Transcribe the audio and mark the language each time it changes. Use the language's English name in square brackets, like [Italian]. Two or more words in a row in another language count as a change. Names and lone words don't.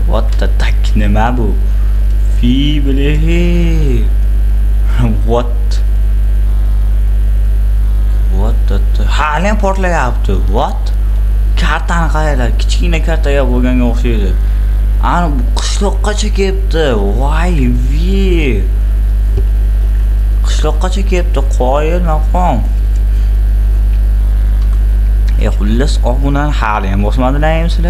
[English] What the fuck [Uzbek] nima bu? Fi bilehi. [English] What? What the [Uzbek] hali ham portlayapti. What? Kartani qaranglar, kichkina kartaga bo'lganga o'xshaydi. Ana bu qishloqqacha kelibdi. Voy vi. Qishloqqacha kelibdi, qoyil maqom. Xullas obunani hali ham bosmadilaringmi sizlar?